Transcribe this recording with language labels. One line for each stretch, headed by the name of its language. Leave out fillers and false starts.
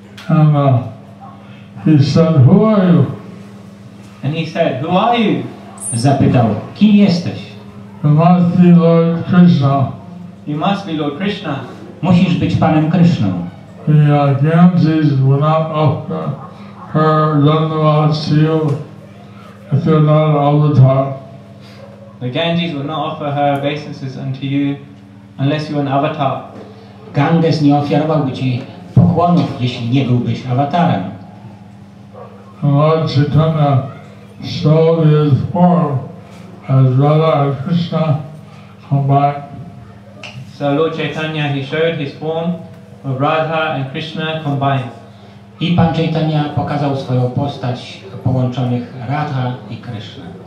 English: And he said, "Who are you?" And he said, "Who are you?"
Polish: Zapytał, kim jesteś?
English: You must be Lord Krishna. You must be Lord Krishna.
Polish: Musisz być panem Kryszną.
English: The Ganges will not offer her dhanavats to you if you're not an avatar. The Ganges will not offer her obeisances unto you unless you're an avatar.
Polish: Ganges nie ofiarowałby ci pokłonów, jeśli nie byłbyś awatarem.
English: Lord Chaitanya showed his form as Radha and Krishna combined. So Lord Chaitanya, he showed his form of Radha and Krishna combined.
Polish: I pan Chaitanya pokazał swoją postać połączonych Radha i Krishna.